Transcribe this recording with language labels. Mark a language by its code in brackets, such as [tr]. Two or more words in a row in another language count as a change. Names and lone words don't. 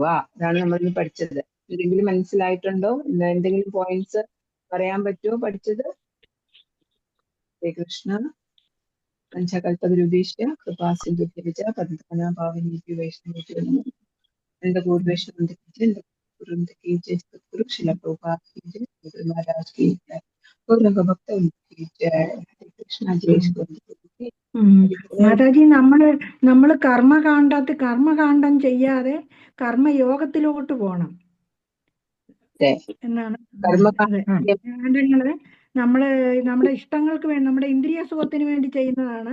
[ml] അതാണ് നമ്മൾ ഇന്ന് പഠിച്ചത്. എന്തെങ്കിലും മനസ്സിലായിട്ടുണ്ടോ? എന്തെങ്കിലും പോയിന്റ്സ് പറയാൻ പറ്റുമോ പഠിച്ചത്? ശ്രീകൃഷ്ണ. [sa] പഞ്ചകൽപതരുദ്ദേശിയ കൃപാസിന്ധുഭ്യജ പതിതാനാ പാവനീഭ്യോ വൈഷ്ണവേഭ്യോ നമഃ. [ml] എന്റെ പൂർവ്വേശ്വരന്റെ [hi] गुरु शिला प्रभुपाद की जय, गुरु महाराज की जय, गौरंग भक्त की जय, हरे कृष्णा जय श्री [ml] മാതാജി, നമ്മള് കർമ്മകാണ്ഡം ചെയ്യാതെ കർമ്മയോഗത്തിലോട്ട് പോണം എന്നാണ്. നമ്മുടെ ഇഷ്ടങ്ങൾക്ക് വേണ്ടി, നമ്മുടെ ഇന്ദ്രിയ സുഖത്തിന് വേണ്ടി ചെയ്യുന്നതാണ്.